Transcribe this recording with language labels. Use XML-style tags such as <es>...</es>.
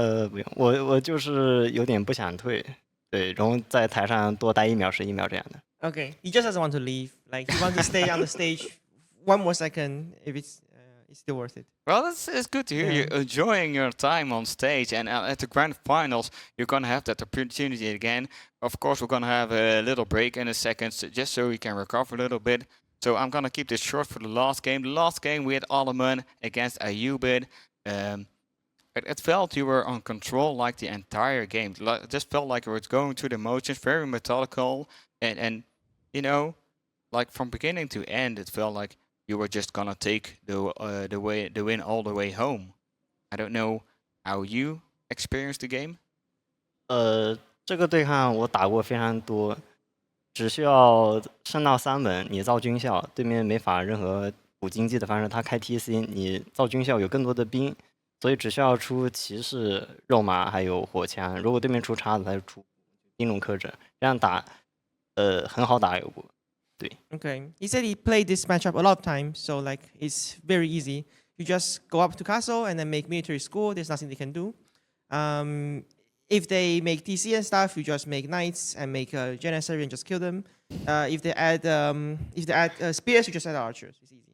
<zh>不用，我就是有点不想退，对，然后在台上多待1秒是1秒这样的。</zh> <en>Okay, he just doesn't want to leave. Like he wants to stay on the stage 1 more second if it's still worth it. Well, it's good to hear you enjoying your time on stage, and at the grand finals you're gonna have that opportunity again. Of course, we're gonna have a little break in a second, just so we can recover a little bit. So I'm gonna keep this short for the last game. The last game we had Ottoman against Ayyubid. It felt you were on control like the entire game. It just felt like you were going through the motions, very methodical, and like from beginning to end, it felt like you were just gonna take the win all the way home. I don't know how you experienced the game.</en> <zh>这个对抗我打过非常多，只需要升到3门，你造军校，对面没法任何补经济的方式，他开 TC， 你造军校有更多的兵。所以只需要出骑士、肉马还有火枪，如果对面出叉子，他就出兵种克制，这样打，很好打有过。对。</zh> <en>Okay, he said he played this matchup a lot of times, so like it's very easy. You just go up to castle and then make military school. There's nothing they can do. If they make TC and stuff, you just make knights and make janissary and just kill them. If they add spears, you just add archers. It's easy.</en>